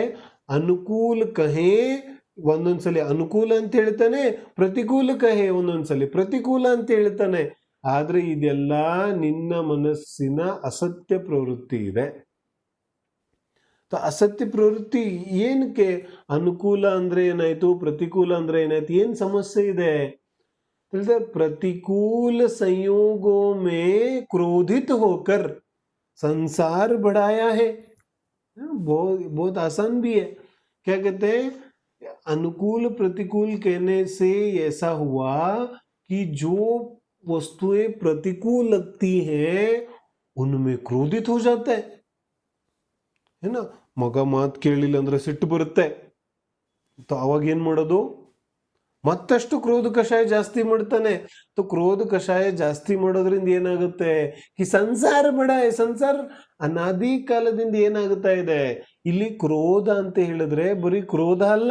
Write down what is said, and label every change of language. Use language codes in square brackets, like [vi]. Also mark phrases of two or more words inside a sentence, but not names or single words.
[hi] अनुकूल कहे, [kn] ಒಂದೊಂದ್ಸಲಿ ಅನುಕೂಲ ಅಂತ ಹೇಳ್ತಾನೆ, [hi] प्रतिकूल कहे [kn] ಒಂದೊಂದ್ಸಲಿ ಪ್ರತಿಕೂಲ ಅಂತ ಹೇಳ್ತಾನೆ. ಆದ್ರೆ ಇದೆಲ್ಲ ನಿನ್ನ ಮನಸ್ಸಿನ ಅಸತ್ಯ ಪ್ರವೃತ್ತಿ ಇದೆ. ಅಸತ್ಯ ಪ್ರವೃತ್ತಿ ಏನಕ್ಕೆ? ಅನುಕೂಲ ಅಂದ್ರೆ ಏನಾಯ್ತು, ಪ್ರತಿಕೂಲ ಅಂದ್ರೆ ಏನಾಯ್ತು, ಏನ್ ಸಮಸ್ಯೆ ಇದೆ? [hi] प्रतिकूल संयोगों में क्रोधित होकर संसार बढ़ाया है। बहुत आसान भी है। क्या कहते हैं? अनुकूल प्रतिकूल कहने से ऐसा हुआ कि जो वस्तुएं प्रतिकूल लगती हैं उनमें क्रोधित हो जाता है ना। [kn] ಮಗ ಮಾತ ಕೇಳಿಲ್ಲ ಅಂದ್ರೆ ಸಿಟ್ಟು ಬರುತ್ತೆ. ಅವಾಗ ಏನ್ ಮಾಡೋದು? ಮತ್ತಷ್ಟು ಕ್ರೋಧ ಕಷಾಯ ಜಾಸ್ತಿ ಮಾಡ್ತಾನೆ. ಕ್ರೋಧ ಕಷಾಯ ಜಾಸ್ತಿ ಮಾಡೋದ್ರಿಂದ ಏನಾಗುತ್ತೆ? ಈ ಸಂಸಾರ ಸಂಸಾರ ಅನಾದಿ ಕಾಲದಿಂದ ಏನಾಗುತ್ತಾ ಇದೆ? ಇಲ್ಲಿ ಕ್ರೋಧ ಅಂತ ಹೇಳಿದ್ರೆ ಬರೀ ಕ್ರೋಧ ಅಲ್ಲ.